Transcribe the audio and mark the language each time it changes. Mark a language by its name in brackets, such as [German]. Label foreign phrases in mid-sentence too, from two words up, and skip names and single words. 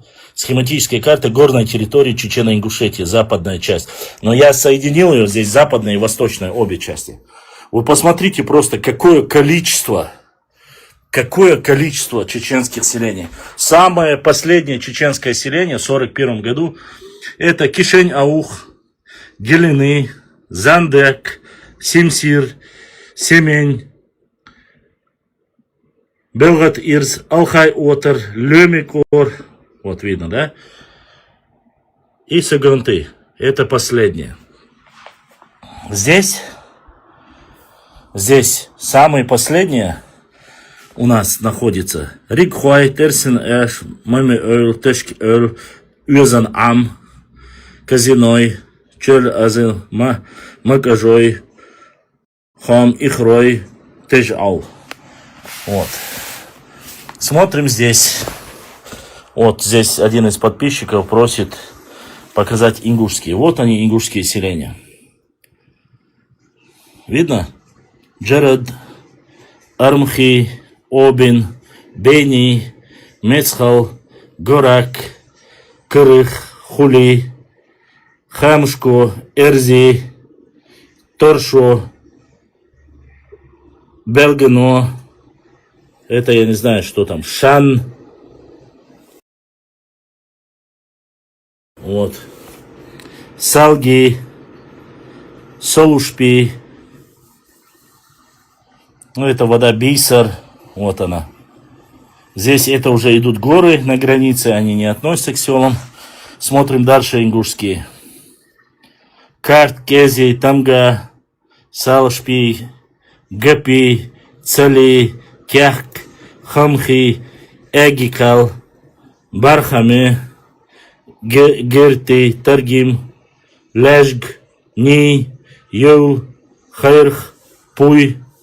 [Russian] Схематическая карта горной территории Чечено-Ингушетии, западная часть. Но я соединил ее здесь, западная и восточная, обе части. Вы посмотрите просто, какое количество чеченских селений. Самое последнее чеченское селение в 1941 году это Кишень-Аух, Гелины, Зандек, Симсир, Семень, Белгат-Ирс, Алхай-Отер, Лемикор. Вот видно, да? И Сагунты. Это последнее. Здесь самое последнее у нас находится Рикхуай, Терсин Эш, Мами Эйл, Тешки Эйл, Уезан Ам, Казиной, Чөл Азил, Макажой, Хам Ихрой, Тежал. Вот. Смотрим здесь. Вот здесь один из подписчиков просит показать ингушские. Вот они, ингушские селения. Видно? Джеред, Армхи, Обин, Бени, Мецхал, Горак, Кырых, Хули, Хамшко, Эрзи, Торшо, Белгено. Это я не знаю, что там. Шан. Вот. Салги, Солушпи. Это вода Бисар. Вот она. Здесь это уже идут горы на границе, они не относятся к селам. Смотрим дальше ингушские. Карт, Кези, Тамга, Салшпи, Гапи, Цали, Кяхк, Хамхи, Эгикал, Бархаме, Герти, Таргим, Лежг, Ни, Юл, Хайрх, Пуй,